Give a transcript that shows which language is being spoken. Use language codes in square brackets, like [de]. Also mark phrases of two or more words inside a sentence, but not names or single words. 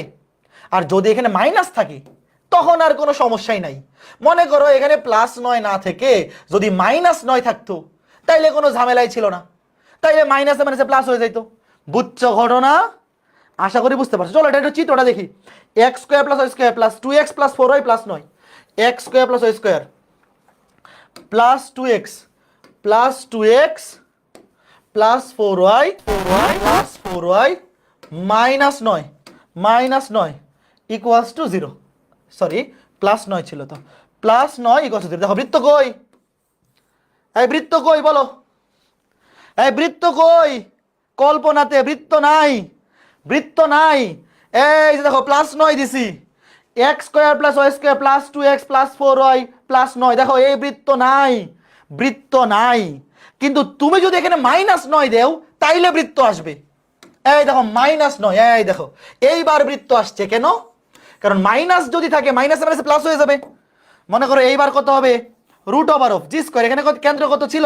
[bn] আর যদি এখানে মাইনাস থাকে তখন আর কোনো সমস্যাই নাই। মনে করো এখানে +9 না থেকে যদি -9 থাকতো তাইলে কোনো ঝামেলাই ছিল না, তাইলে মাইনাসে মাইনাসে প্লাস হয়ে যেত। বুঝছো ঘটনা? আশা করি বুঝতে পারছো। চলো এটা একটু চিত্রটা দেখি। x² + y² + 2x + 4y + 9, x² + y² + 2x + 2x + 4y + 4y -9 = 0। সরি, +9 ছিল তো, +9 = 0। দেখো বৃত্ত কই? এই বৃত্ত কই বলো? এই বৃত্ত কই? কল্পনাতে বৃত্ত নাই, বৃত্ত নাই। এই যে দেখো +9 দিছি, x² + y² + 2x + 4y + 9। দেখো এই বৃত্ত নাই, বৃত্ত নাই। কিন্তু তুমি যদি এখানে -9 দেও তাইলে বৃত্ত আসবে। এই দেখো -9, এই দেখো এইবার বৃত্ত আসছে। কেন? কারণ মাইনাস যদি থাকে, মাইনাসে মাইনাসে প্লাস হয়ে যাবে। মনে করো এইবার কত হবে? √(g²). এখানে কেন্দ্র কত ছিল?